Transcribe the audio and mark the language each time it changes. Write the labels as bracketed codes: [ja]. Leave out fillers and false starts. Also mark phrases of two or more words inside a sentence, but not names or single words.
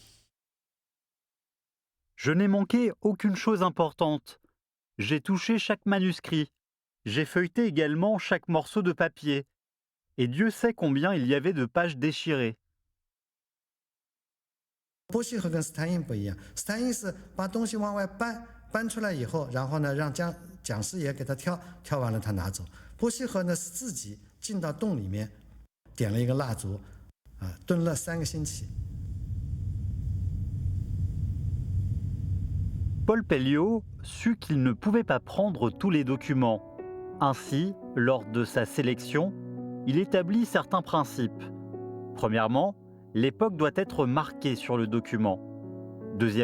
[fr] Je n'ai manqué aucune chose importante. J'ai touché chaque manuscrit. J'ai feuilleté également chaque morceau de papier. Et Dieu sait combien il y avait de pages déchirées. [zh] 波西和跟斯坦因不一样，斯坦因是把东西往外搬出来以后，然后呢让讲师爷给他挑完了他拿走。波西和呢是自己进到洞里面，点了一个蜡烛，蹲了3个星期。 [fr] Paul Pelliot sut qu'il ne pouvait pas prendre tous les documents. Ainsi, lors de sa sélection, il établit certains principes. Premièrement, l'époque doit être marquée sur le document.